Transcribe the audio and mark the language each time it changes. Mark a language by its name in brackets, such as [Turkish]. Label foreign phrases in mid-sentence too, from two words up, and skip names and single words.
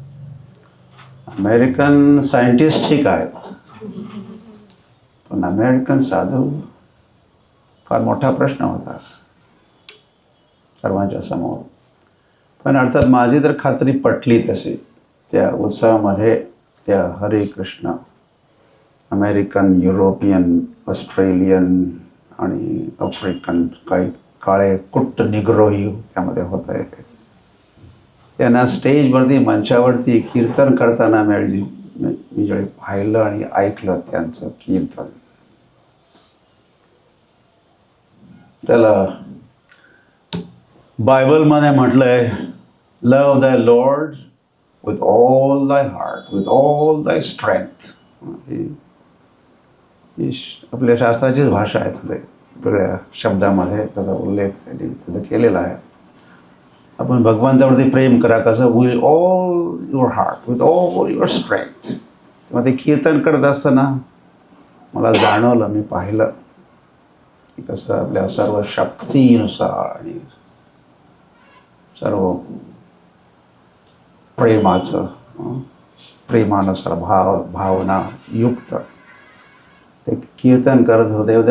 [Marathi] अमेरिकन सायंटिस्ट ठीक आहेत, पण अमेरिकन साधू फार मोठा प्रश्न होता सर्वांच्या समोर. पण अर्थात माझी तर खात्री पटली तशी. त्या उत्सवामध्ये त्या हरे कृष्ण अमेरिकन, युरोपियन, ऑस्ट्रेलियन आणि आफ्रिकन काही काळे कुट्ट निग्रोही त्यामध्ये होत आहे. त्यांना स्टेजवरती, मंचावरती कीर्तन करताना मी ज्यावेळी पाहिलं आणि ऐकलं त्यांचं कीर्तन, त्याला बायबलमध्ये म्हटलंय, [English] Love thy Lord with all thy heart, with all thy strength. [Marathi] ही आपल्या शास्त्राचीच भाषा आहे. थोडे वेगळ्या शब्दामध्ये त्याचा उल्लेख त्यांनी तिथं केलेला आहे. आपण भगवंतावरती प्रेम करा कसं, [English] With all your heart, with all your strength. [Marathi] तेव्हा ते कीर्तन करत असताना मला जाणवलं, मी पाहिलं की कसं आपल्या सर्व शक्तीनुसार आणि सर्व प्रेमानुसार भावना युक्त ते कीर्तन करत होते.